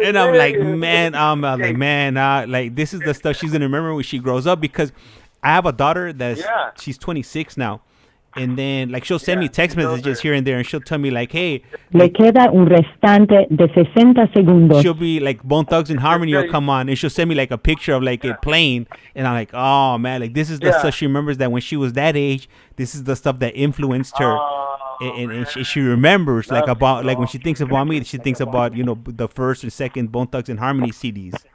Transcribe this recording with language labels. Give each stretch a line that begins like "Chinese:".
English: And I'm like, man, like this is the stuff she's gonna remember when she grows up, because I have a daughter she's 26 now. And then, like, she'll send me text messages here and there, and she'll tell me, like, hey.
Spanish: Le queda un restante de 60 segundos.
English: She'll be, like, Bone Thugs and Harmony will come on, and she'll send me, like, a picture of, like, it playing. And I'm like, oh, man, like, this is the stuff she remembers that when she was that age, this is the stuff that influenced her. And she remembers, like, about, like, when she thinks about me, she thinks about, you know, the first and second Bone Thugs and Harmony CDs.